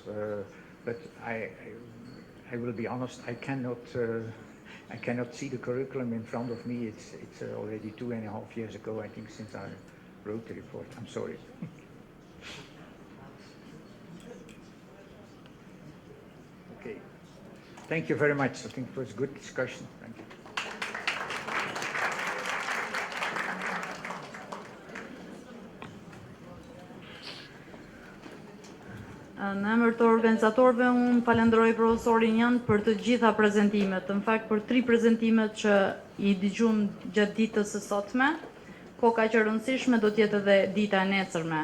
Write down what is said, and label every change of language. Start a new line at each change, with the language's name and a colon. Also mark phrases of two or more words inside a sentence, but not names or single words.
English: But I will be honest, I cannot see the curriculum in front of me. It's already 2.5 years ago, I think, since I wrote the report. I'm sorry. Okay. Thank you very much. I think it was a good discussion. Thank you.
Albanian: Në emër të organizatorëve, unë falenderoj profesorin Jan për të gjitha prezentimet. Në fakt, për 3 prezentimet që i dëgjum gjatë ditës së sotme, koka që rëndësishme do t'jetë edhe dita e nesërme.